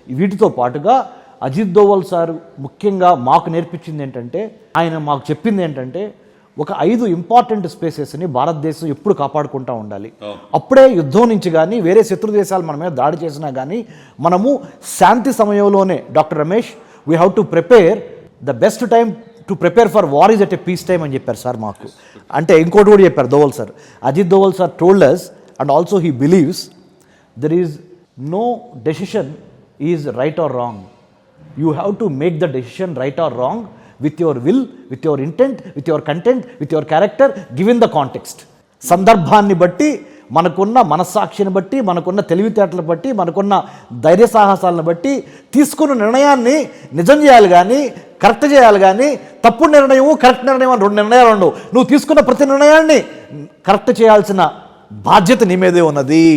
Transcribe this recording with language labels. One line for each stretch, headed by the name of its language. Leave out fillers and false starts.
Telugu: వీటితో పాటుగా అజిత్ దోవల్ సార్ ముఖ్యంగా మాకు నేర్పించింది ఏంటంటే, ఆయన మాకు చెప్పింది ఏంటంటే ఒక 5 ఇంపార్టెంట్ స్పేసెస్ని భారతదేశం ఎప్పుడు కాపాడుకుంటూ ఉండాలి. అప్పుడే యుద్ధం నుంచి కానీ వేరే శత్రు దేశాలు మన మీద దాడి చేసినా కానీ మనము శాంతి సమయంలోనే, doctor Ramesh,
English: we have to prepare the best time to prepare for war is at a peace time
Telugu: అని చెప్పారు సార్ మాకు. అంటే ఇంకోటి కూడా చెప్పారు Doval sir.
English: Ajit Doval sir told us and also he believes there is no decision is right or wrong. You have to make the decision right or wrong with your will, with your intent, with your content, with your character, given the context.
Telugu: సందర్భాన్ని బట్టి, మనకున్న మనస్సాక్షిని బట్టి, మనకున్న తెలివితేటలు బట్టి, మనకున్న ధైర్య సాహసాలను బట్టి తీసుకున్న నిర్ణయాన్ని నిజం చేయాలి కానీ, కరెక్ట్ చేయాలి కానీ, తప్పుడు నిర్ణయం కరెక్ట్ నిర్ణయం అని 2 నిర్ణయాలు ఉండవు. నువ్వు తీసుకున్న ప్రతి నిర్ణయాన్ని కరెక్ట్ చేయాల్సిన బాధ్యత నీ మీదే ఉన్నది.